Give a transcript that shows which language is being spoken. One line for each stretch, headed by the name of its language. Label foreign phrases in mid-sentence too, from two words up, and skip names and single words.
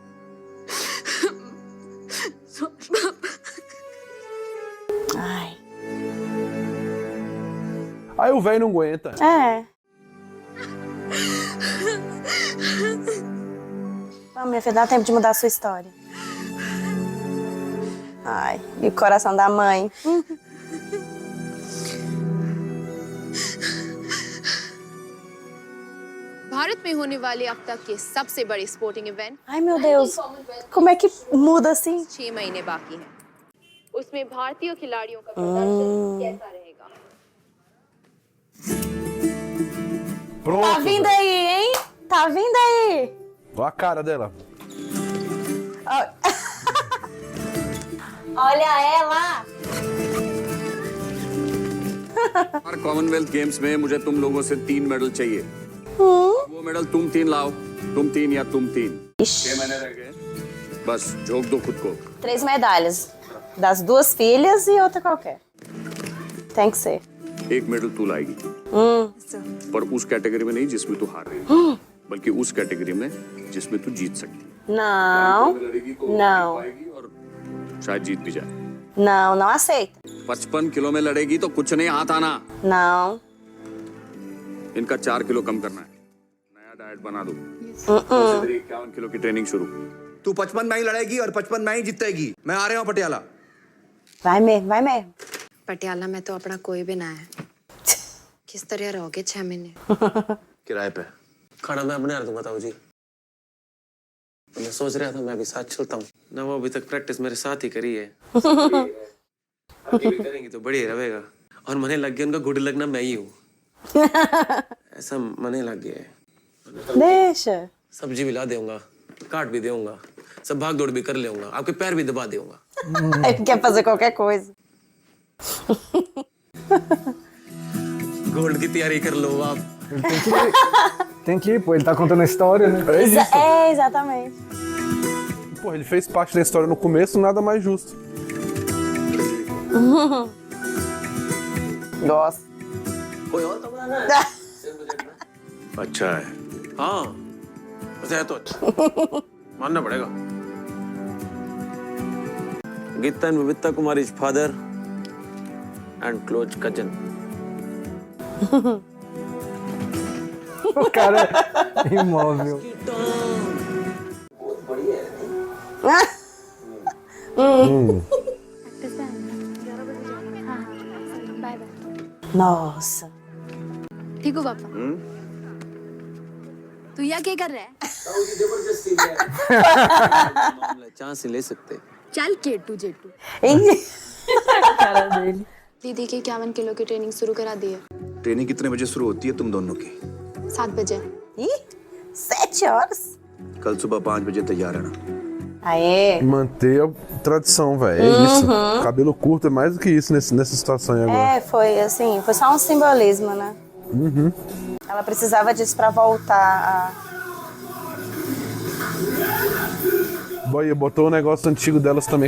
Portuguese: Ai. Aí o velho não aguenta. É. Vamos, minha filha, dá tempo de mudar a sua história. Ai, e o coração da mãe.
Hindi: भारत में होने वाले अब तक के सबसे बड़े
English: sporting event
Portuguese: Ai, meu Deus. Como é que muda assim?
Hindi: 6 महीने बाकी हैं। उसमें भारतीय खिलाड़ियों का प्रदर्शन कैसा रहेगा?
Portuguese: Pronto. Tá vindo aí, hein? Tá vindo aí. Olha a cara dela. Olha ela.
Hindi: हर कॉमनवेल्थ गेम्स में मुझे तुम लोगों से 3 मेडल चाहिए। वो मेडल तुम 3 लाओ, तुम 3 या तुम 3। 6 महीने रह गए, बस झोंक दो खुद को।
Portuguese: 3 medalhas. Das 2 filhas e outra qualquer. Tem que ser.
Hindi: एक मेडल तू लाएगी, पर उस कैटेगरी में नहीं जिसमें तू हार रही है, बल्कि उस कैटेगरी में जिसमें तू जीत सकती है।
Portuguese: Não. Não.
Hindi: और शायद जीत भी जाए।
Portuguese: Não, não aceita.
Hindi: 55 किलो में लड़ेगी तो कुछ नहीं हाथ आना।
Portuguese: Não.
Hindi: इनका 4 किलो कम करना है, नया डाइट बना दो। 51 किलो की ट्रेनिंग शुरू। तू 55 में ही लड़ेगी और 55 में ही जीतेगी। मैं आ रहा हूँ पटियाला। Vai mesmo, vai mesmo. पटियाला में तो अपना कोई भी ना है। किस तरह रहोगे 6 महीने? किराए पे। खाना मैं बना दूंगा ताऊ जी। मैं सोच रहा था मैं भी साथ चलता हूँ ना, वो अभी तक प्रैक्टिस मेरे साथ ही करी है। आगे भी करेंगी तो बढ़िया रहेगा। और मने लग गया उनका गुड लगना मैं ही हूँ। ऐसा मने लग गया है।
Portuguese: Deixa.
Hindi: सब्जी भी ला दूंगा, काट भी दूंगा, सब भाग दौड़ भी कर लूंगा, आपके पैर भी दबा दूंगा।
Portuguese: Ele quer fazer qualquer coisa.
Hindi: गोल्ड की तैयारी कर लो आप।
Portuguese: Tem que ir, pô, ele tá contando a história, né? É, exatamente. Pô, ele fez parte da história no começo, nada mais justo. Nossa.
Hindi: कोई और तो बनाना है? अच्छा है। हाँ, वैसे है तो अच्छा। मानना पड़ेगा।
English: Geeta and Babita Kumari's father and close cousin.
Portuguese: O cara é imóvel. Nossa.
Hindi: ठीक हो पापा? तू यहाँ क्या कर रहा है? चांस ले सकते। चल केटू जेटू। Cara dele. दीदी की 51 किलो की ट्रेनिंग शुरू करा दी है। ट्रेनिंग कितने बजे शुरू होती है तुम दोनों की? 7 बजे।
Portuguese: Ih, 7 horas.
Hindi: कल सुबह 5 बजे तैयार रहना।
Portuguese: Aê. Manter a tradição, velho. É isso. Cabelo curto é mais do que isso nessa situação aí agora. É, foi assim, foi só um simbolismo, né? Uhum. Ela precisava disso pra voltar a Boy, botou um negócio antigo delas também.